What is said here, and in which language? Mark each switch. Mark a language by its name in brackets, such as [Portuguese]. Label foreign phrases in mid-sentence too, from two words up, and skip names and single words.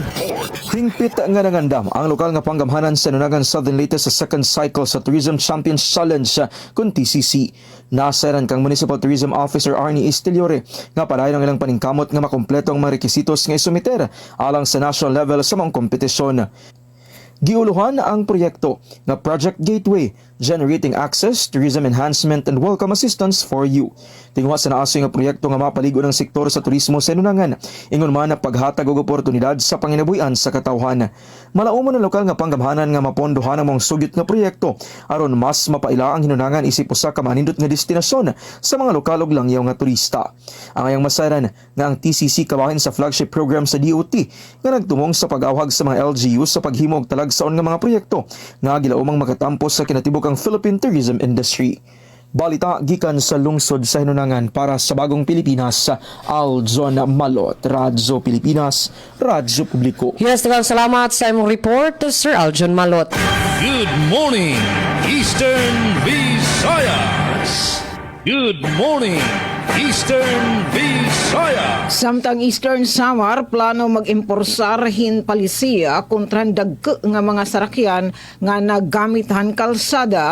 [Cebuano] Hingpit nga nangandam ang lokal nga panggamhanan sa Nunagan Southern Leyte sa second cycle sa Tourism Champions Challenge kun TCC. Nasaran kang Municipal Tourism Officer Arnie Estiliore nga padayon ang ilang paningkamot nga makompleto ang mga requisitos nga isumiter alang sa national level sa mga kompetisyon. Giuluhan ang proyekto nga Project Gateway, Generating Access, Tourism Enhancement and Welcome Assistance for You. Tingwa sa naasoy nga proyekto nga mapaligo ng sektor sa turismo sa Nunangan, ingon man na paghatag og oportunidad sa panginabuhian sa katawhan. Malaumo ng lokal nga panggamhanan nga mapondohan ang mga sugyot nga proyekto aron mas mapaila ang Hinunangan isip usa ka manindot nga destinasyon sa mga lokal ug langyaw nga turista. Ang ayang masaran nga ang TCC kabahin sa flagship program sa DOT nga nagtumong sa pag-awhag sa mga LGU sa paghimo og talagsaon nga mga proyekto nga gilaumang makatampos sa kinatibukang [English] Philippine tourism industry. [Cebuano] Balita gikan sa lungsod sa Hinunangan para sa Bagong Pilipinas, Aljon Malot, Radyo Pilipinas, Radyo Publiko. Yes, salamat sa imong report, Sir Aljon Malot. [English] Good morning, Eastern Visayas. Good morning, Eastern Visayas. [Waray] Samtang Eastern Samar plano mag-imporsar hin palisiya kontra dagko nga mga sarakyan nga naggamitan kalsada.